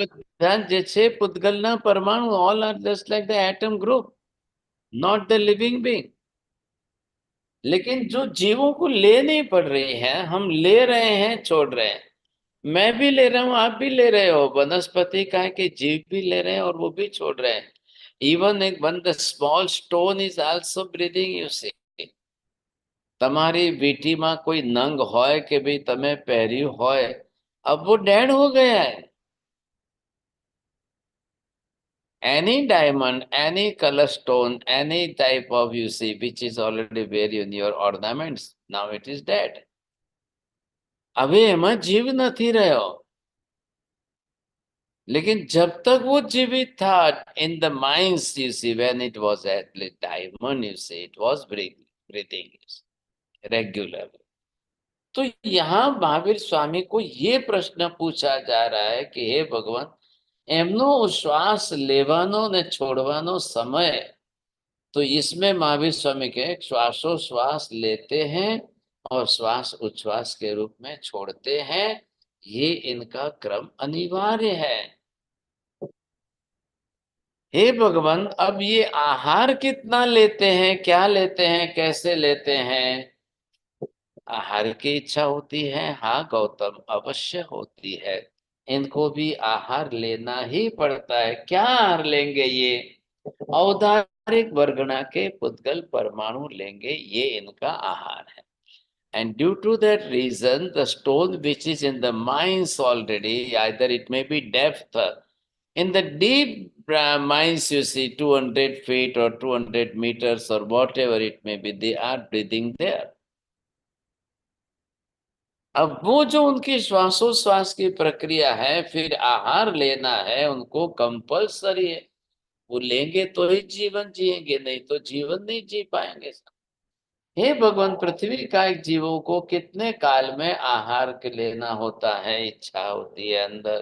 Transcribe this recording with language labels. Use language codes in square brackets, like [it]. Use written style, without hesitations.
[gu] એ બધા જે છે પુદ્ગલના પરમાણુ, [en] all are just like the atom group, not the living being. [hi] लेकिन जो जीवों को ले नहीं पड़ रही है, हम ले रहे हैं, छोड़ रहे हैं। मैं भी ले रहा हूं, आप भी ले रहे हो, वनस्पति का है कि जीव भी ले रहे हैं और वो भी छोड़ रहे हैं। [en] Even एक one the small stone is also breathing, you see. [gu] તમારી વીટીમાં કોઈ નંગ હોય કે ભાઈ તમે પહેર્યું હોય, [hi] अब वो डेड हो गया है। [en] Any diamond, any color stone, any type of you see which is already there in your ornaments, now it is dead. [gu] अबे एमा जीव नहीं रहो। [hi] लेकिन जब तक वो जीवित था, [en] in the mines you see, when it was at the diamond you see, it was breathing regularly. [hi] तो यहाँ महावीर स्वामी को ये प्रश्न पूछा जा रहा है कि हे भगवान, [gu] एमनो श्वास लेवानो ने छोड़वानो समय, [hi] तो इसमें महावीर स्वामी के श्वासोश्वास लेते हैं और श्वास उच्छ्वास के रूप में छोड़ते हैं, ये इनका क्रम अनिवार्य है। हे भगवान, अब ये आहार कितना लेते हैं, क्या लेते हैं, कैसे लेते हैं? आहार की इच्छा होती है, हाँ गौतम, अवश्य होती है। इनको भी आहार लेना ही पड़ता है। क्या आहार लेंगे? ये औदारिक वर्गणा के पुद्गल परमाणु लेंगे, ये इनका आहार है। [en] And due to that reason, the stone which is in the mines already, either it may be depth, in the deep mines you see 200 feet or 200 meters or whatever it may be, they are breathing there. [hi] अब वो जो उनकी श्वासोश्वास की प्रक्रिया है, फिर आहार लेना है, उनको कंपल्सरी है। वो लेंगे तो ही जीवन जिएंगे, नहीं तो जीवन नहीं जी पाएंगे। हे भगवान, पृथ्वी का एक जीवों को कितने काल में आहार के लेना होता है, इच्छा होती है अंदर।